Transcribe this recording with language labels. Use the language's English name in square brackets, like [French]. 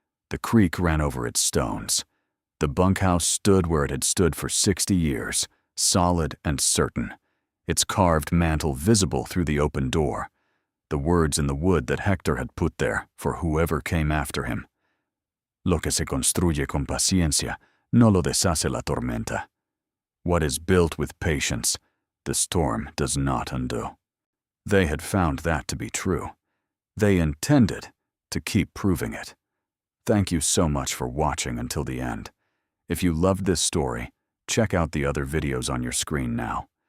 [English] The creek ran over its stones. The bunkhouse stood where it had stood for 60 years, solid and certain, its carved mantel visible through the open door, the words in the wood that Hector had put there for whoever came after him. [Spanish] Lo que se construye con paciencia, no lo deshace la tormenta. [English] What is built with patience, the storm does not undo. They had found that to be true. They intended to keep proving it. Thank you so much for watching until the end. If you loved this story, check out the other videos on your screen now.